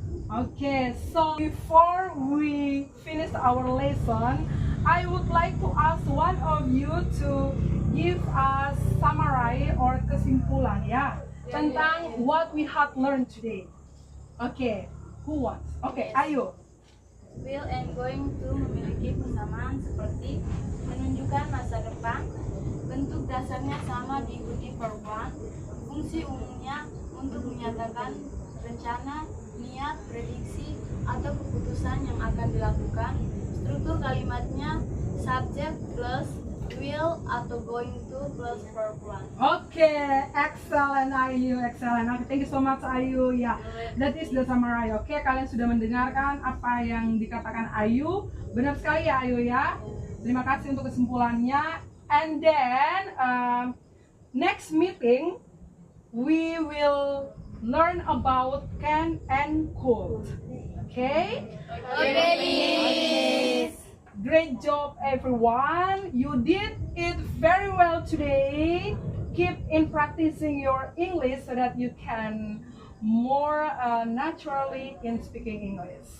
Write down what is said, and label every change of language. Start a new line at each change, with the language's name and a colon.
English: Okay, so before we finish our lesson, I would like to ask one of you to give us summary or
Indonesian: kesimpulan ya
English: tentang what we have learned today. Okay, who wants? Okay,
Indonesian: ayo. Will and going to memiliki kesamaan seperti menunjukkan masa depan, bentuk dasarnya sama diikuti verb one, fungsi umumnya untuk menyatakan rencana, niat, prediksi, atau keputusan yang akan dilakukan. Struktur kalimatnya subject plus will atau going to plus verb one.
English: Okay, excellent Ayu, excellent. Okay, thank you so much Ayu.
Indonesian: Ya,
English: that is the summary. Okay,
Indonesian: kalian sudah mendengarkan apa yang dikatakan Ayu. Benar sekali ya Ayu ya. Terima kasih untuk kesimpulannya.
English: And then next meeting we will learn about can and could. Okay? Okay, Great job everyone. You did it very well today. Keep in practicing your English so that you can more naturally in speaking English.